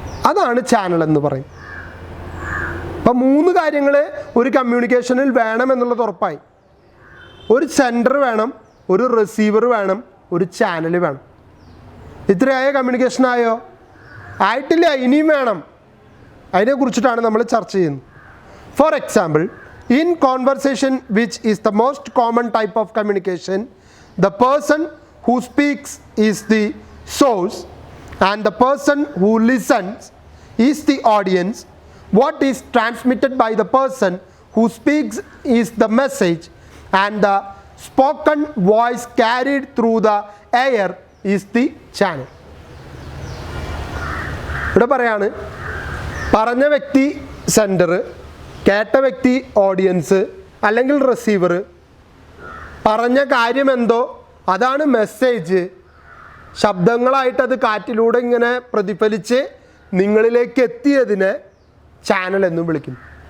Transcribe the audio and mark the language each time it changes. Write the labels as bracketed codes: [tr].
[ml] അതാണ് ചാനൽ എന്ന് പറയും. അപ്പം 3 കാര്യങ്ങൾ ഒരു കമ്മ്യൂണിക്കേഷനിൽ വേണമെന്നുള്ളത് ഉറപ്പായി. ഒരു സെൻഡർ വേണം, ഒരു റിസീവർ വേണം, ഒരു ചാനൽ വേണം. ഇത്രയായ കമ്മ്യൂണിക്കേഷനായോ? ആയിട്ടില്ല, ഇനിയും വേണം. അതിനെക്കുറിച്ചിട്ടാണ് നമ്മൾ ചർച്ച ചെയ്യുന്നത്. [en] For example, in conversation, which is the most common type of communication, the person who speaks is the source and the person who listens is the audience. What is transmitted by the person who speaks is the message and the spoken voice carried through the air is the channel. [ml] ഇവിടെ പറയാണ്, പറഞ്ഞ വ്യക്തി sender, കേട്ട വ്യക്തി audience അല്ലെങ്കിൽ receiver. പറഞ്ഞ കാര്യമെന്തോ അതാണ് message. ശബ്ദങ്ങളായിട്ട് അത് കാറ്റിലൂടെ ഇങ്ങനെ പ്രതിഫലിച്ച് നിങ്ങളിലേക്ക് എത്തിയതിനെ ചാനൽ എന്നും വിളിക്കുന്നു.